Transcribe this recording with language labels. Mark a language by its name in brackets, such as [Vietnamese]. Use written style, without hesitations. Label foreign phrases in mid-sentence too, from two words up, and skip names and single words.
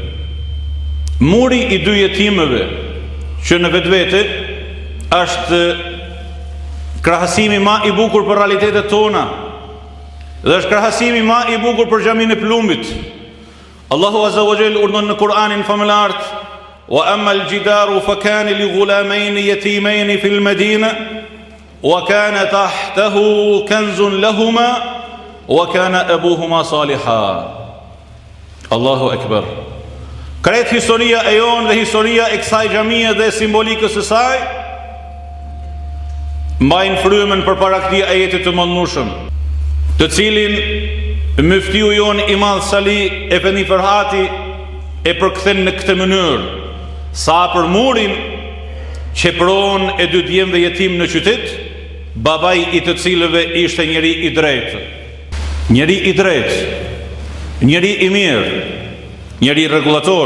[Albanian] Muri i dy jetimëve, që në vetvete është krahasimi ma i bukur për realitetet tona, dhe është krahasimi ma i bukur për xhamin e Plumit. Allahu [Arabic] عز وجل [Albanian] urdhon në Kur'anin famëlar: [Arabic] "وأما الجدار فكان لغلامين يتيمين في المدينة وكان تحته كنز لهما وكان أبوهما صالحا." الله أكبر. [Albanian] Kret historia e jonë dhe historia e kësaj xhamie dhe simbolikës së saj mbajnë frymën përpara këtij ajeti të mëndshëm, të cilin mëftiu jon i madh Sali Efendi Ferhati e përkthen në këtë mënyrë: sa për murin që pron e dy djemve jetim në qytet, babai i të cilëve ishte njeri i drejtë, njeri i mirë, njeri rregullator.